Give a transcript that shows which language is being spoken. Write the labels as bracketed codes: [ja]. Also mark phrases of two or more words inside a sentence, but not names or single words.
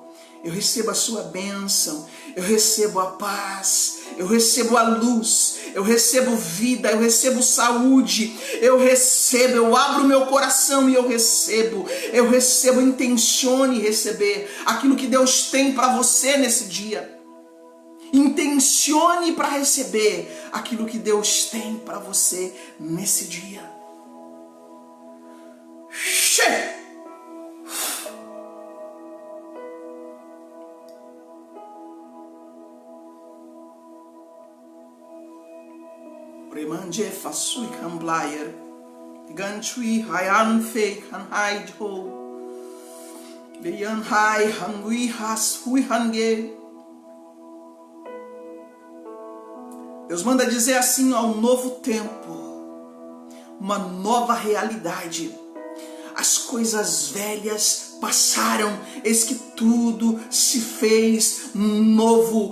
[pt] Eu recebo a sua bênção, eu recebo a paz, eu recebo a luz, eu recebo vida, eu recebo saúde, eu abro meu coração e eu recebo, intencione receber aquilo que Deus tem para você nesse dia. Intencione para receber aquilo que Deus tem para você nesse dia. Remanje fasui kamblayer, gantui hayan fake han hide ho, beyan hai hangui has hui hange. Deus manda dizer assim: ao novo tempo, uma nova realidade. As coisas velhas passaram, eis que tudo se fez novo.